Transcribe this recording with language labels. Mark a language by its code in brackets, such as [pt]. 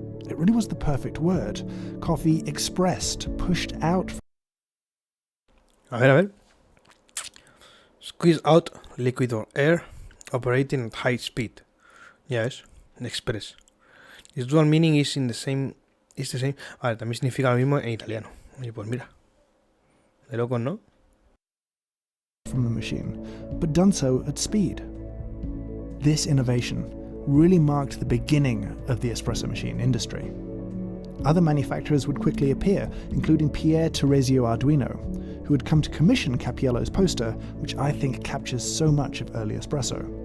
[en] It really was the perfect word. Coffee expressed, pushed out. [es] A ver. [en] Squeeze out liquid or air operating at high speed. Yes, express. Its dual meaning is the same. [es] Vale, también significa lo mismo en italiano. Y pues mira. De locos, ¿no? [en] From the machine, but done so at speed. This innovation really marked the beginning of the espresso machine industry. Other manufacturers would quickly appear, including Pier Terezio Arduino, who had come to commission Cappiello's poster, which I think captures so much of early espresso.